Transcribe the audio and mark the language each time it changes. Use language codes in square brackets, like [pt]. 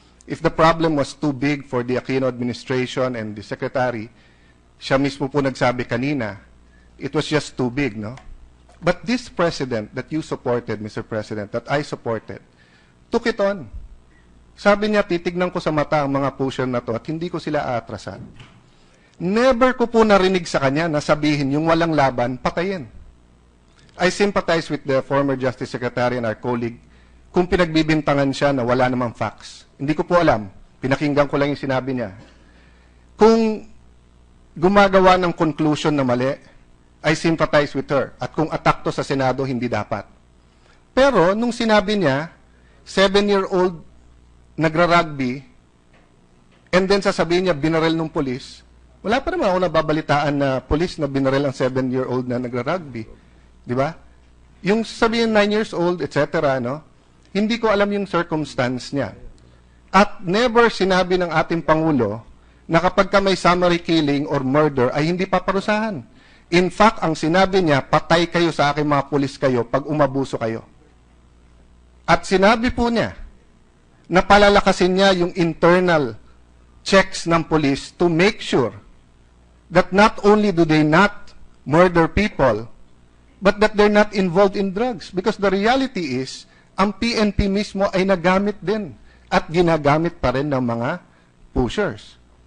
[en] If the problem was too big for the Aquino administration and the secretary, [tl] siya mismo po nagsabi kanina, [en] it was just too big, no? But this president that you supported, Mr. President, that I supported, took it on. [tl] Sabi niya, titignan ko sa mata ang mga pusher na to at hindi ko sila aatrasan. Never ko po narinig sa kanya na sabihin yung walang laban, patayin. [en] I sympathize with the former Justice Secretary and our colleague [tl] kung pinagbibintangan siya na wala namang facts. Hindi ko po alam. Pinakinggan ko lang yung sinabi niya. Kung gumagawa ng conclusion na mali, [en] I sympathize with her. [tl] At kung attack to sa Senado, hindi dapat. Pero, nung sinabi niya, 7-year-old nagra-rugby, and then sasabihin niya, binarel ng polis, wala pa naman ako nababalitaan na polis na binarel ang 7-year-old na nagra-rugby. Di ba? Yung sabihin 9 years old, etc., no? Hindi ko alam yung circumstance niya. At never sinabi ng ating Pangulo na kapag ka may summary killing or murder ay hindi paparusahan. In fact, ang sinabi niya, patay kayo sa aking mga pulis kayo pag umabuso kayo. At sinabi po niya na palalakasin niya yung [en] internal checks ng police to make sure that not only do they not murder people, but that they're not involved in drugs. Because the reality is, [tl] ang PNP mismo ay nagamit din at ginagamit pa rin ng mga pushers.